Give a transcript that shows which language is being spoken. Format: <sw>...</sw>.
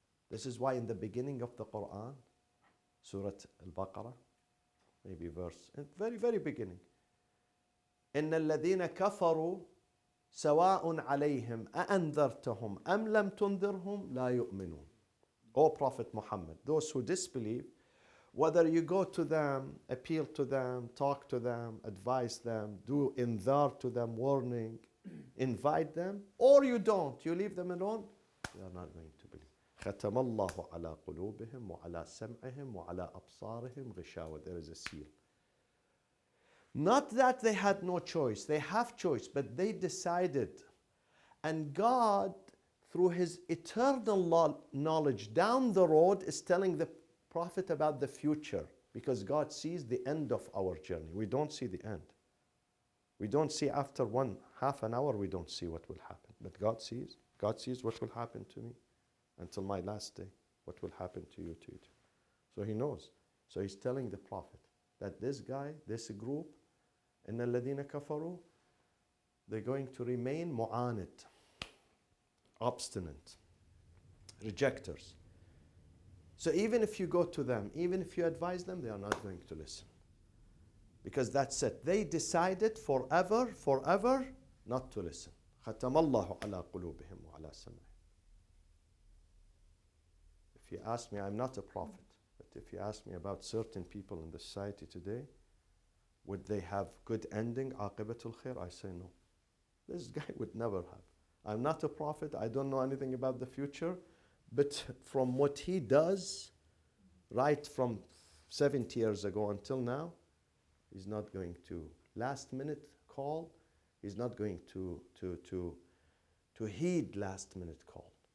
<en>This is why in the beginning of the Quran, Surah Al-Baqarah, maybe verse, very, very beginning,</en> <ar>إن الذين كفروا سواء عليهم أأنذرتهم أم لم تنذرهم لا يؤمنون.</ar> <en>O Prophet Muhammad, those who disbelieve, whether you go to them, appeal to them, talk to them, advise them, do inzar to them, warning, invite them, or you don't, you leave them alone, they are not going to believe.</en> <ar>ختم الله على قلوبهم وعلى سمعهم وعلى أبصارهم غشاوة.</ar> <en>There is a seal. Not that they had no choice, they have choice, but they decided. And God, through His eternal knowledge down the road, is telling the Prophet about the future, because God sees the end of our journey. We don't see the end. We don't see after half an hour, we don't see what will happen. But God sees. God sees what will happen to me until my last day, what will happen to you too. So He knows. So He's telling the Prophet that this guy, this group,</en> <ar>إِنَّ الَّذِينَ كَفَرُوا,</ar> <en>they're going to remain mu'anid, obstinate, rejectors. So even if you go to them, even if you advise them, they are not going to listen. Because that's it. They decided forever not to listen.</en> <ar>ختم الله على قلوبهم وعلى سمعهم.</ar> <en>If you ask me, I'm not a prophet, but if you ask me about certain people in the society today, would they have good ending, aqibatul khair? I say no. This guy would never have. I'm not a prophet, I don't know anything about the future, but from what he does, right from 70 years ago until now, he's not going to last minute call, he's not going to heed last minute call.</en>